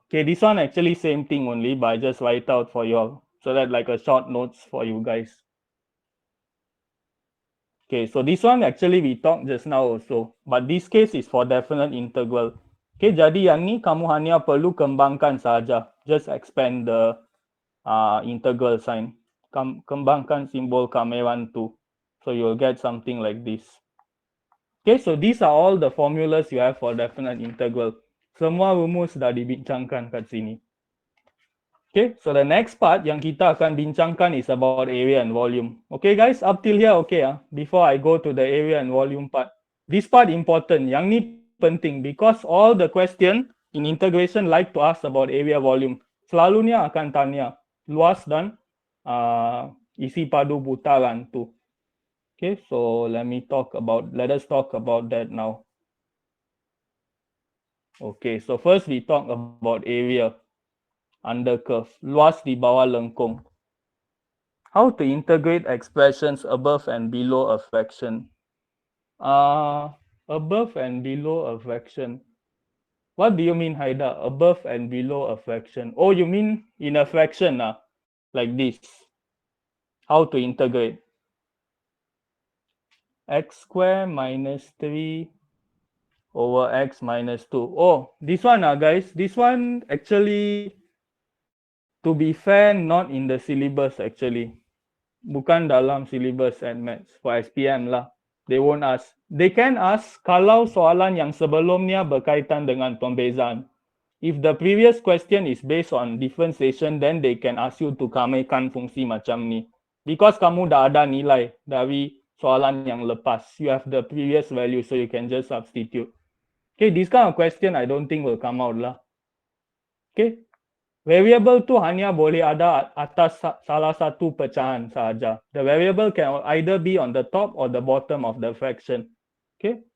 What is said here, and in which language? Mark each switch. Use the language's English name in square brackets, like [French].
[English] Okay, this one actually same thing only, but I just write out for you all. So that like a short notes for you guys. Okay, so this one actually we talked just now also, but this case is for definite integral. [Malay] Okay, jadi yang ni kamu hanya perlu kembangkan saja. [English] Just expand the integral sign. [Malay] Kembangkan simbol kameran tu. [English] So you'll get something like this. Okay, so these are all the formulas you have for definite integral. [Malay] Semua rumus dah dibincangkan kat sini. [English] Okay, so the next part [Malay] yang kita akan bincangkan [English] is about area and volume. Okay guys, up till here okay before I go to the area and volume part. This part important, [Malay] yang ni penting [English] because all the question in integration like to ask about area volume. [Malay] Selalunya akan tanya luas dan isi padu putaran tu. [English] Okay, so let us talk about that now. Okay, so first we talk about area under curve, [Malay] luas di bawah lengkung. [English] How to integrate expressions above and below a fraction? Above and below a fraction. What do you mean, Haida? Above and below a fraction? Oh, you mean in a fraction, like this. How to integrate? X squared minus 3 over x minus 2. Oh, this one, guys. This one actually, to be fair, not in the syllabus actually. [Malay] Bukan dalam syllabus and maths for SPM lah. [English] They won't ask. They can ask [Malay] kalau soalan yang sebelumnya berkaitan dengan pembezaan. [English] If the previous question is based on differentiation, then they can ask you to [Malay] kamekan fungsi macam ni. Because kamu dah ada nilai dari soalan yang lepas. [English] You have the previous value, so you can just substitute. Okay, this kind of question I don't think will come out lah. [Malay] Okay, variable tu hanya boleh ada atas salah satu pecahan sahaja. [English] The variable can either be on the top or the bottom of the fraction. Okay.